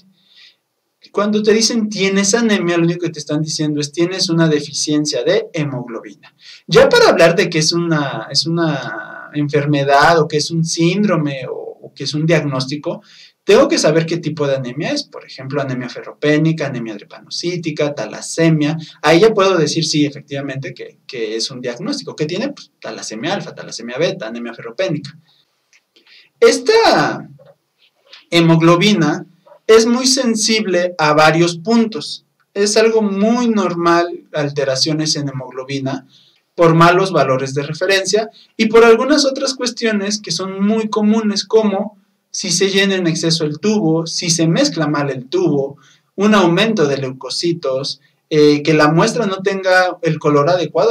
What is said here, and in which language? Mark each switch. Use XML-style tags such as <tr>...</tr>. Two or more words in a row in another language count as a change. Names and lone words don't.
<es>Cuando te dicen tienes anemia, lo único que te están diciendo es tienes una deficiencia de hemoglobina. Ya para hablar de que es una enfermedad o que es un síndrome o que es un diagnóstico, Tengo que saber qué tipo de anemia es, por ejemplo, anemia ferropénica, anemia drepanocítica, talasemia. Ahí ya puedo decir, sí, efectivamente, que es un diagnóstico. ¿Qué tiene? Pues talasemia alfa, talasemia beta, anemia ferropénica. Esta hemoglobina es muy sensible a varios puntos. Es algo muy normal, alteraciones en hemoglobina, por malos valores de referencia y por algunas otras cuestiones que son muy comunes, como si se llena en exceso el tubo, si se mezcla mal el tubo, un aumento de leucocitos, que la muestra no tenga el color adecuado.</es>